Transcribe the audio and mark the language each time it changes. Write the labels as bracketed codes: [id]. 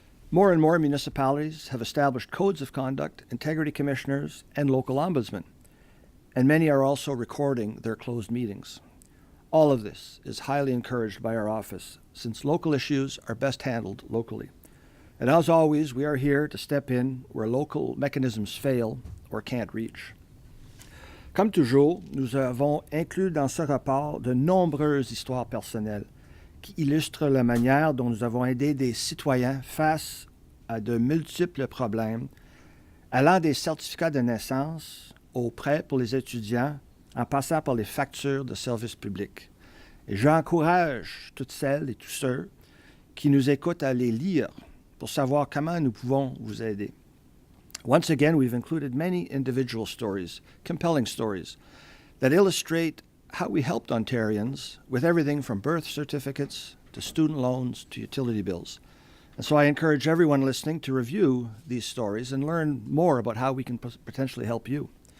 [en] More and more municipalities have established codes of conduct, integrity commissioners, and local ombudsmen, and many are also recording their closed meetings. All of this is highly encouraged by our office, since local issues are best handled locally. And as always, we are here to step in where local mechanisms fail or can't reach. [fr] Comme toujours, nous avons inclus dans ce rapport de nombreuses histoires personnelles qui illustrent la manière dont nous avons aidé des citoyens face à de multiples problèmes, allant des certificats de naissance aux prêts pour les étudiants, en passant par les factures de services publics. Et j'encourage toutes celles et tous ceux qui nous écoutent à les lire pour savoir comment nous pouvons vous aider. [en] Once again, we've included many individual stories, compelling stories, that illustrate how we helped Ontarians with everything from birth certificates to student loans to utility bills. And so I encourage everyone listening to review these stories and learn more about how we can potentially help you.